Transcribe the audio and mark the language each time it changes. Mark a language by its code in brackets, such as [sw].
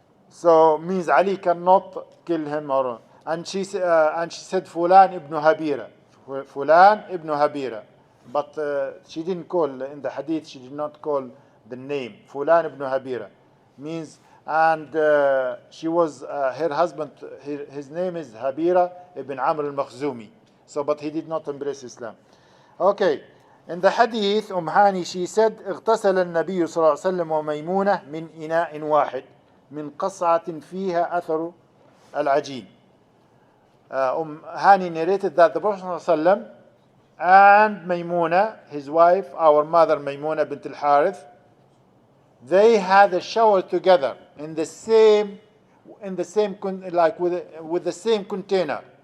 [en] So means Ali cannot kill him, and she said Fulan ibn Habira, but she didn't call in the hadith. She did not call the name Fulan ibn Habira, means, and she was her husband. His name is Habira ibn Amr al-Makhzumi. So, but he did not embrace Islam. Okay, in the hadith, Hani, she said, [ar] اغتسل النبي صلى الله عليه وسلم وميمونة من إناء واحد من قصعة فيها أثر العجين. [en] Hani narrated that the Prophet ﷺ and Maymuna, his wife, our mother Maymuna bint al-Harith, they had a shower together in the same like with the same container.